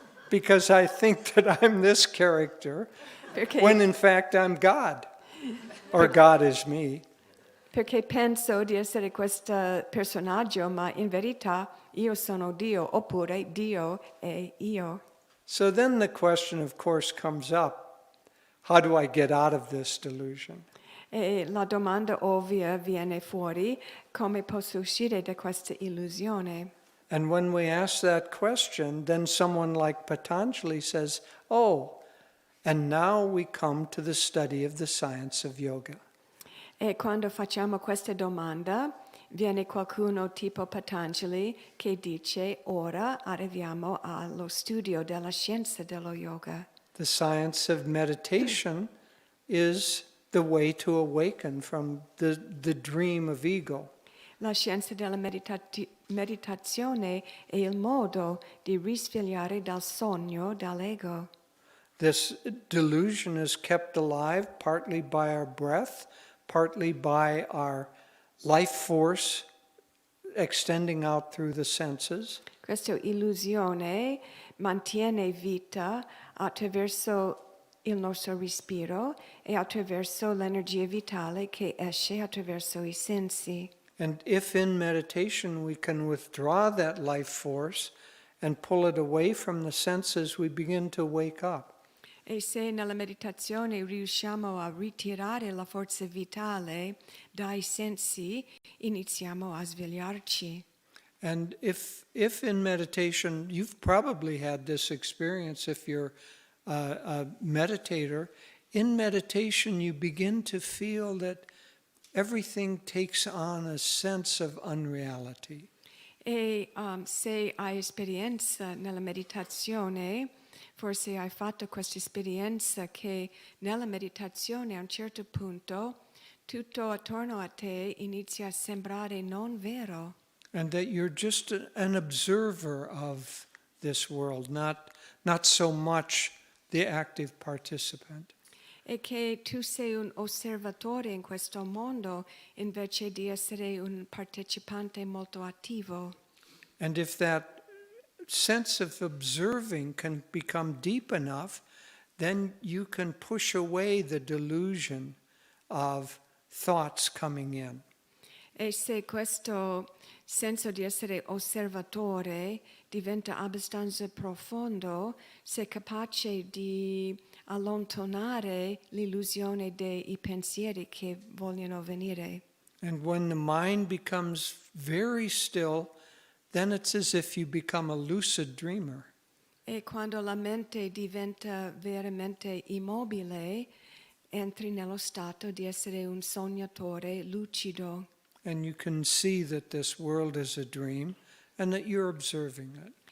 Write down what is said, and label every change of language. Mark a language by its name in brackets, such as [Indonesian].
[English] Because I think that I'm this character [Italian] Perché, [English] when in fact I'm God, or God is me. [Italian] perché penso di essere questo personaggio, ma in verità io sono Dio, oppure Dio è io. [English] So then the question, of course, comes up, how do I get out of this delusion? [Italian] E la domanda ovvia viene fuori, come posso uscire da questa illusione? [English] And when we ask that question, then someone like Patanjali says, oh, and now we come to the study of the science of yoga. [Italian] E quando facciamo questa domanda, viene qualcuno tipo Patanjali che dice, ora arriviamo allo studio della scienza dello yoga. [English] The science of meditation is the way to awaken from the dream of ego. [Italian] La scienza della meditazione è il modo di risvegliare dal sogno dall'ego. [English] This delusion is kept alive partly by our breath, partly by our life force extending out through the senses. [Italian] Questa illusione mantiene vita attraverso il nostro respiro e attraverso l'energia vitale che esce attraverso i sensi. [English] And if in meditation we can withdraw that life force and pull it away from the senses, we begin to wake up. [Italian] E se nella meditazione riusciamo a ritirare la forza vitale dai sensi, iniziamo a svegliarci. [English] And if in meditation, you've probably had this experience if you're a meditator, in meditation you begin to feel that everything takes on a sense of unreality. [Italian] E se hai esperienza nella meditazione, forse hai fatto questa esperienza che nella meditazione a un certo punto tutto attorno a te inizia a sembrare non vero. [English] And that you're just an observer of this world, not so much the active participant. [Italian] E che tu sei un osservatore in questo mondo invece di essere un partecipante molto attivo. [English] And if that sense of observing can become deep enough, then you can push away the delusion of thoughts coming in. [Italian] E se questo senso di essere osservatore diventa abbastanza profondo, sei capace di allontanare l'illusione dei pensieri che vogliono venire. [English] And when the mind becomes very still, then it's as if you become a lucid dreamer. [Italian] E quando la mente diventa veramente immobile, entri nello stato di essere un sognatore lucido. [English] And you can see that this world is a dream and that you're observing it.